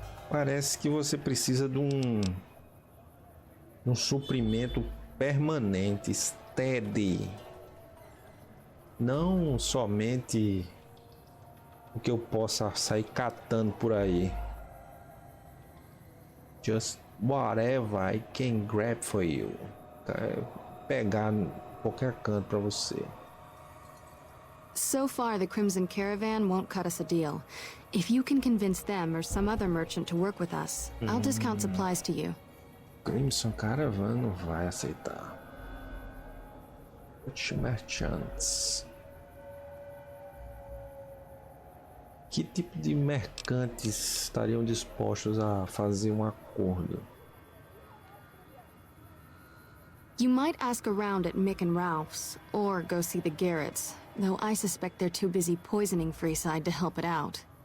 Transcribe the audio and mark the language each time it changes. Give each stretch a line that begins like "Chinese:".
Portuguese: Parece que você precisa de um suprimento permanente, steady. Não somente o que eu possa sair catando por aí.
English: Just whatever I can grab for you.
Portuguese: Pegar em qualquer canto para você.
English: So far, the Crimson Caravan won't cut us a deal. If you can convince them or some other merchant to work with us, I'll discount supplies to you.
Portuguese: Crimson Caravan não vai aceitar.
English: Which merchants?
Portuguese: Que tipo de mercantes estariam dispostos a fazer um acordo?
English: You might ask around at Mick and Ralph's, or go see the Garretts, though I suspect they're too busy poisoning Freeside to help it out.